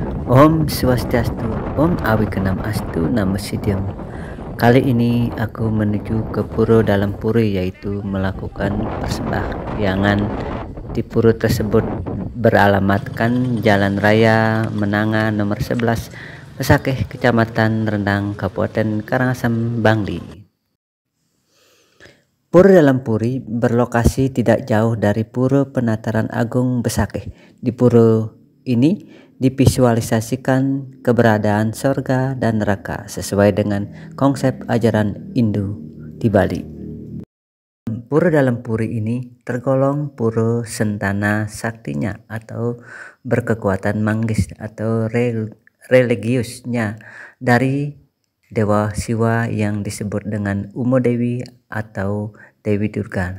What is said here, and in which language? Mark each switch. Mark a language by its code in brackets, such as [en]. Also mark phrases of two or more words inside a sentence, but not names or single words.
[sa] ॐ स्वस्त्यस्तु ॐ अविघ्नम् अस्तु नमः सिद्धम्. [id] Kali ini aku menuju ke pura dalam puri, yaitu melakukan persembahyangan di pura tersebut beralamatkan Jalan Raya Menanga nomor 11, Pesakeh, Kecamatan Rendang, Kabupaten Karangasem, Bangli. Pura dalam puri berlokasi tidak jauh dari Pura Penataran Agung Besakeh. Di pura ini divisualisasikan keberadaan sorga dan neraka sesuai dengan konsep ajaran Hindu di Bali. Pura dalam puri ini tergolong pura sentana saktinya atau berkekuatan manggis atau religiusnya dari Dewa Siwa yang disebut dengan Uma Dewi atau Dewi Durga.